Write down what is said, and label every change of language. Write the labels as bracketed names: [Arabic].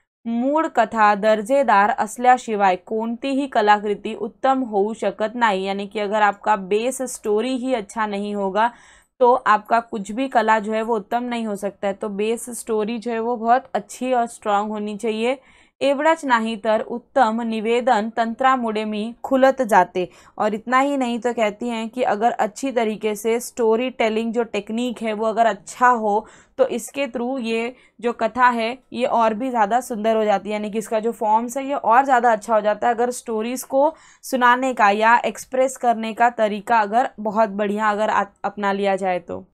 [Marathi] मूळ कथा दर्जेदार असल्याशिवाय कोणतीही कलाकृति उत्तम होऊ शकत नाही, [Hindi] यानी कि अगर आपका बेस स्टोरी ही अच्छा नहीं होगा तो आपका कुछ भी कला जो है वो उत्तम नहीं हो सकता है। तो बेस स्टोरी जो है वो बहुत अच्छी और स्ट्रांग होनी चाहिए। [Marathi] एवढंच नाही तर उत्तम निवेदन तंत्रामुळे मी खुलत जाते। [Hindi] और इतना ही नहीं तो कहती हैं कि अगर अच्छी तरीके से स्टोरी टेलिंग जो टेक्निक है वो अगर अच्छा हो तो इसके थ्रू ये जो कथा है ये और भी ज़्यादा सुंदर हो जाती है, यानी कि इसका जो फॉर्म्स है ये और ज़्यादा अच्छा हो जाता है अगर स्टोरीज़ को सुनाने का या एक्सप्रेस करने का तरीका अगर बहुत बढ़िया अगर अपना लिया जाए तो।